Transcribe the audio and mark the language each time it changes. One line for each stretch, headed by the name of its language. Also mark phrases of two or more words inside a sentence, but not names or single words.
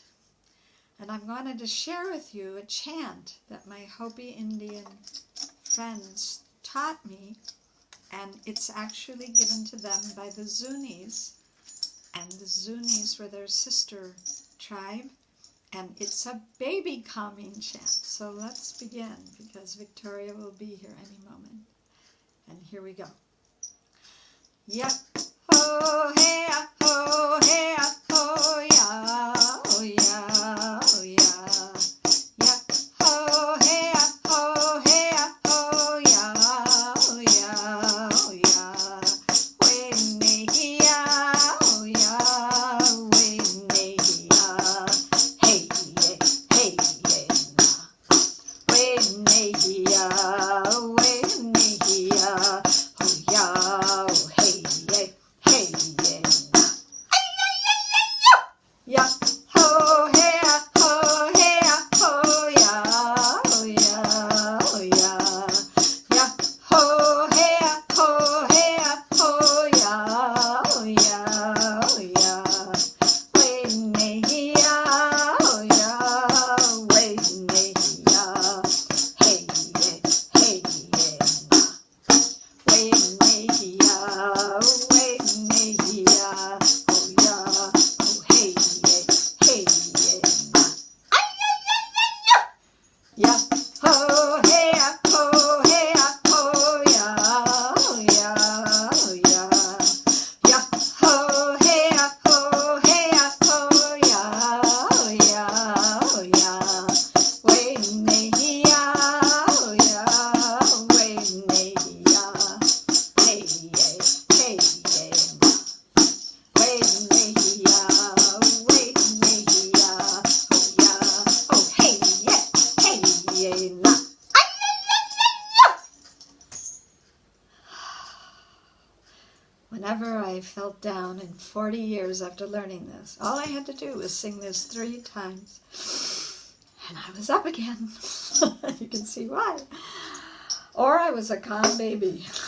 English: And I'm going to share with you a chant that my Hopi Indian friends taught me, and it's actually given to them by the Zunis, and the Zunis were their sister tribe, and it's a baby calming chant. So let's begin, because Victoria will be here any moment. And here we go. Yep. Ho hey ho hey ho ya oh ya oh ya. Yep. Ho hey ho hey ho ya oh ya oh ya. We ne ya oh ya we ne ya. Hey hey na. We ne ya we ne ya oh ya oh hey. Yeah. Ho hey ho hey ho ya oh ya oh ya. Yeah. Ho hey ho hey ho ya oh ya oh ya. We ne ya oh ya we ne ya. Hey hey na. We ne ya we ne ya oh ya. Yeah. Ho hey ho hey ho ya oh ya oh ya. Yeah. Ho hey ho hey ho ya oh ya oh ya. We ne ya oh ya we ne ya. Hey hey na. We ne ya we ne ya oh ya oh hey na. Whenever I felt down in 40 years after learning this, all I had to do was sing this 3 times, and I was up again. You can see why. Or I was a calm baby.